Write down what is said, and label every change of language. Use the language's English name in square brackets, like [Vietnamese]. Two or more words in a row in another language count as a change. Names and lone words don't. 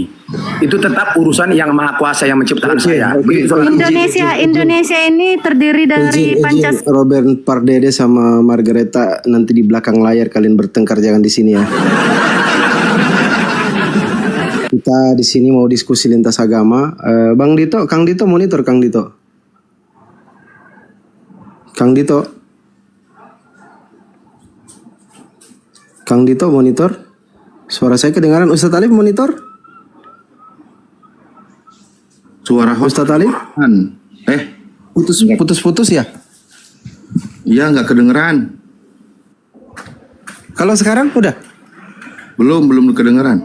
[Indonesian] Itu tetap urusan yang Maha Kuasa yang menciptakan saya. Indonesia ini terdiri dari Pancasila. Robert Pardede sama Margareta nanti di belakang layar kalian bertengkar, jangan di sini ya. Kita di sini mau diskusi lintas agama. Bang Dito, Kang Dito monitor, Kang Dito. Kang Dito. Kang Dito monitor. Suara saya kedengaran. Ustadz Alif monitor. Suara Ustadz Alif. Putus-putus ya? Iya, nggak kedengeran. Kalau sekarang udah? Belum kedengeran.